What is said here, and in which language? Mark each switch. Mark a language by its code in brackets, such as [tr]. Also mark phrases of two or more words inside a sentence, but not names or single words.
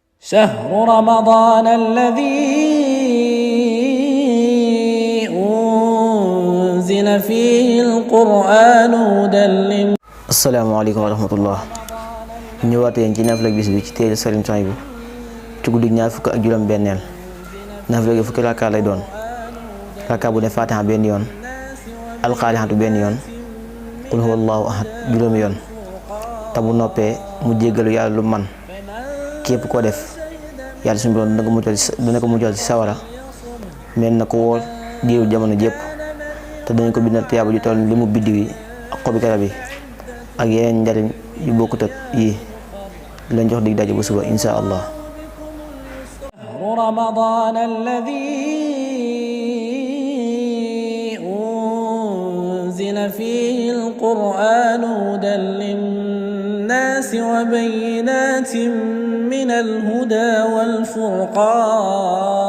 [ar] شهر رمضان الذي أنزل فيه القرآن هدى للناس. السلام عليكم ورحمة الله. [wo] ñëwaat yéen ci naafila bis bi ci téere Sëriñ Suhaybu ci guddi ñaar fukk ak juróom benneel. naafila gi fukki rakka lay doon. rakka bu ne Faatiha benn yoon, alxaalixatu benn yoon, [ar] قل هو الله أحد [wo] juróomi yoon. te bu noppee mu jéggalu yàlla lu man képp koo def yàlla suñu borom dina ko muccal ci sawara mel na ko wóor diiru jamono jépp, te dañ ko bindal tiyaaba ju toll li mu biddiw yi ak xobi garab yi ak yeneen njariñ yu bokkut ak yi. leen jox dig daje bu suba [ar] إن شاء الله. رمضان الذي أنزل فيه القرآن هدى للناس وبينات من الهدى والفرقان